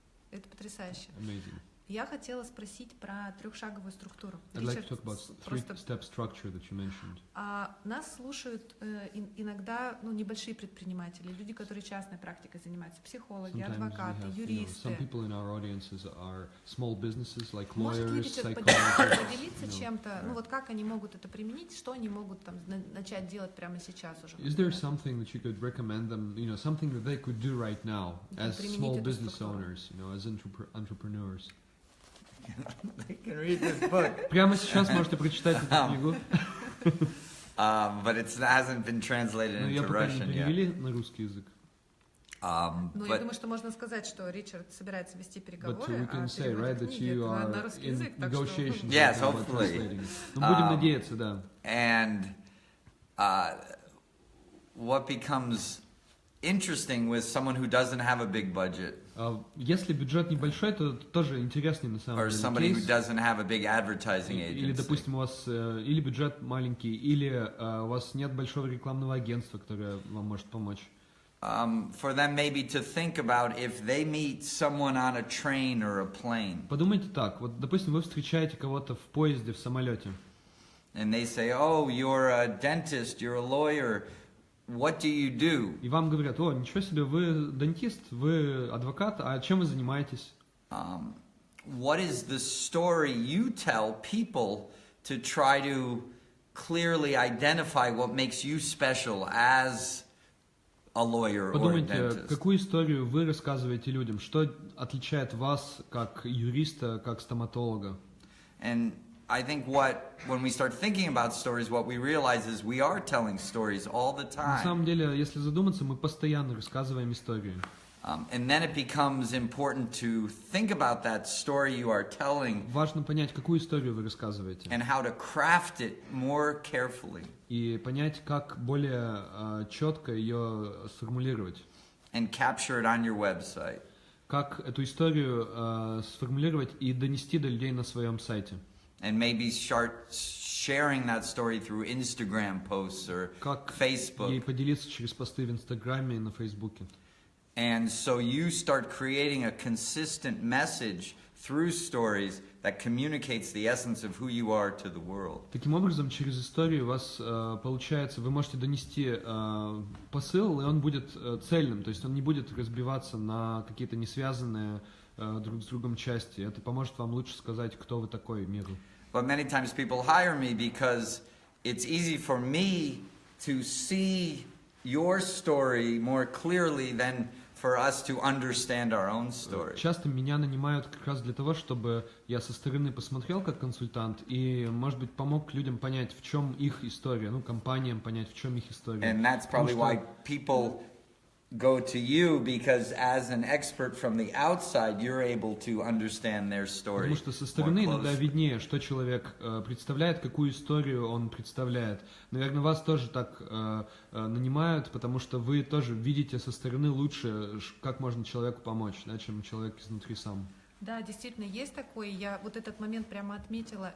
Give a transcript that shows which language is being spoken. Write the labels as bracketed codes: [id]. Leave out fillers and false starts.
[ru] Это потрясающе. Я хотела спросить про трехшаговую структуру. [en] I'd like to talk about three-step structure that you mentioned. [ru] Нас слушают иногда небольшие предприниматели, люди, которые частной практикой занимаются, психологи, адвокаты, юристы. [en] Some people in our audiences are small businesses like [ru] Может ли [en] lawyers, [ru] Ричард [en] psychologists. [ru] поделиться чем-то, вот как они могут это применить, что они могут там начать делать прямо сейчас уже? [en] Is there something that you could recommend them, something that they could do right now as small business owners, as entrepreneurs? They can read this book. [ru] Прямо сейчас можете прочитать эту книгу. [en] But it hasn't been translated into Russian yet. [ru] Перевели на русский язык. Я думаю, что можно сказать, что Ричард собирается вести переговоры, [en] we can say, right, that you are [ru] на русский [en] in [ru] язык, так что... [en] Yes, hopefully. [ru] Будем надеяться, да. [en] And what becomes interesting with someone who doesn't have a big budget. [ru] Если бюджет небольшой, то тоже интереснее на самом деле. [en] Or somebody who doesn't have a big advertising agency. [ru] Или, допустим, у вас или бюджет маленький, или у вас нет большого рекламного агентства, которое вам может помочь. [en] For them maybe to think about if they meet someone on a train or a plane. [ru] Подумайте так, вот, допустим, вы встречаете кого-то в поезде, в самолете. [en] And they say, oh, you're a dentist, you're a lawyer. What do you do? [ru] И вам говорят, о, ничего себе, вы дантист, вы адвокат, а чем вы занимаетесь? [en] What is the story you tell people to try to clearly identify what makes you special as a lawyer or a [ru] Подумайте, [en] dentist? [ru] какую историю вы рассказываете людям, что отличает вас как юриста, как стоматолога? [en] And I think when we start thinking about stories, what we realize is we are telling stories all the time. [ru] На самом деле, если задуматься, мы постоянно рассказываем истории. [en] And then it becomes important to think about that story you are telling. [ru] Важно понять, какую историю вы рассказываете. [en] And how to craft it more carefully. [ru] И понять, как более четко ее сформулировать. [en] And capture it on your website. [ru] Как эту историю сформулировать и донести до людей на своем сайте. [en] And maybe start sharing that story through Instagram posts or Facebook. [ru] Как ей поделиться через посты в Инстаграме и на Фейсбуке. [en] And so you start creating a consistent message through stories that communicates the essence of who you are to the world. [ru] Таким образом, через историю у вас получается, вы можете донести посыл, и он будет цельным, то есть он не будет разбиваться на какие-то несвязанные друг с другом части. Это поможет вам лучше сказать, кто вы такой миру. [en] But many times people hire me because it's easy for me to see your story more clearly than for us to understand our own story. [ru] Часто меня нанимают как раз для того, чтобы я со стороны посмотрел как консультант и, может быть, помог людям понять, в чем их история, компаниям понять, в чем их история. [en] And that's probably why people go to you, because as an expert from the outside, you're able to understand their story. [ru] Потому что со стороны иногда виднее, что человек представляет, какую историю он представляет. Наверное, вас тоже так нанимают, потому что вы тоже видите со стороны лучше, как можно человеку помочь, чем человек изнутри сам. Да, действительно, есть такой. Я вот этот момент прямо отметила.